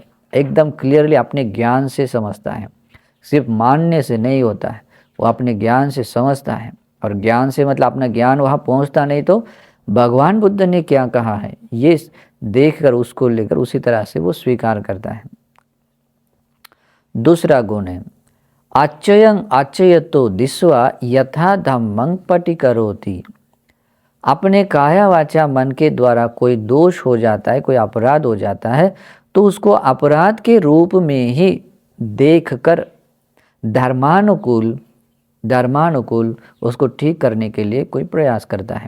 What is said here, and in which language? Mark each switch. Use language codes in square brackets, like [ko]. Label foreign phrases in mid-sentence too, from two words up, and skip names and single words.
[hi] एकदम क्लियरली अपने ज्ञान से समझता है, सिर्फ मानने से नहीं होता है, वो अपने ज्ञान से समझता है। और ज्ञान से मतलब अपना ज्ञान वहाँ पहुँचता नहीं तो भगवान बुद्ध ने क्या कहा है ये देखकर उसको लेकर उसी तरह से वो स्वीकार करता है। दूसरा गुण है [pi] अच्छयं अच्छयतो दिस्वा यथा धम्मं पटिकरोति। [hi] अपने काया वाचा मन के द्वारा कोई दोष हो जाता है, कोई अपराध हो जाता है, तो उसको अपराध के रूप में ही देखकर धर्मानुकूल उसको ठीक करने के लिए कोई प्रयास करता है।